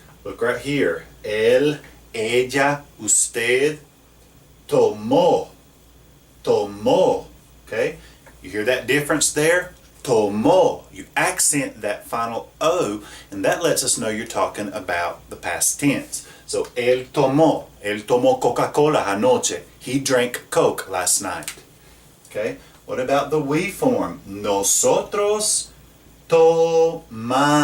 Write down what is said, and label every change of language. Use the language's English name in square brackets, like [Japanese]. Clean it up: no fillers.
[English] Look right here. [Spanish] Él, ella, usted, tomó. Tomó. [English] Okay? You hear that difference there? Tomó. You accent that final O, and that lets us know you're talking about the past tense. [Spanish] So, él tomó Coca-Cola anoche. [English] He drank Coke last night. Okay? What about the we form? [Spanish] Nosotros tomamos.